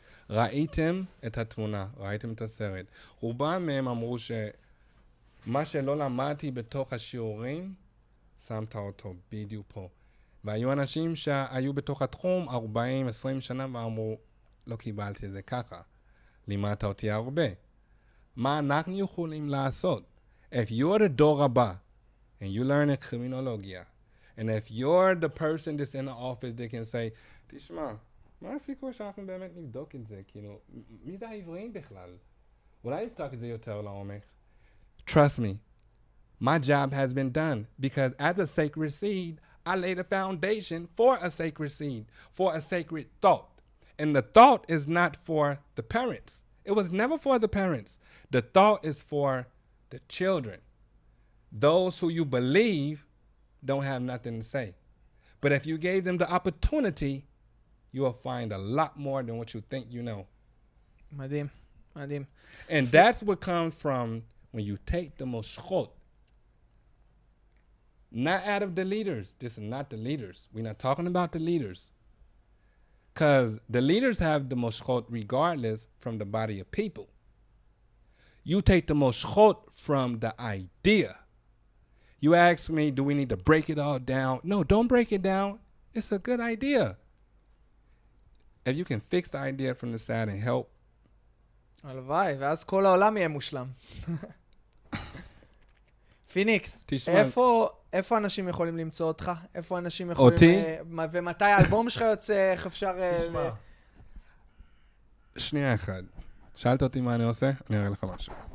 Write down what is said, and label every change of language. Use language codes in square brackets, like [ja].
[he] ראיתם את התמונה, ראיתם את הסרט. רובם מהם אמרו שמה שלא למדתי בתוך השיעורים, שמת אותו בדיוק פה. והיו אנשים שהיו בתוך התחום 40-20 שנה ואמרו, לא קיבלתי את זה ככה. לימדת אותי הרבה. מה אנחנו יכולים לעשות? [en] If you're the [he] דור הבא, [en] and you learn in criminologia, and if you're the person that's in the office that can say, [he] תשמע, מה הסיכוי שאנחנו באמת נבדוק את זה? כאילו, מי זה העבריים בכלל? אולי נבדוק את זה יותר לעומק. [en] Trust me, my job has been done because as a sacred seed, I laid a foundation for a sacred seed, for a sacred thought. And the thought is not for the parents. It was never for the parents. The thought is for the children. Those who you believe don't have nothing to say. But if you gave them the opportunity, you will find a lot more than what you think you know. [he] מדהים, מדהים. [en] And that's what comes from when you take the moshchot. Not out of the leaders. This is not the leaders. We're not talking about the leaders. Because the leaders have the moshchot regardless from the body of people. You take the moshchot from the idea. You ask me, do we need to break it all down? No, don't break it down. It's a good idea. if you can fix the idea from the side and help, [he] הלוואי, ואז כל העולם יהיה מושלם. פיניקס, תשמע. איפה אנשים יכולים למצוא אותך? איפה אנשים יכולים... אותי? ומתי האלבום שלך יוצא? איך אפשר... תשמע. שנייה אחד. שאלת אותי מה אני עושה? אני אראה לך משהו.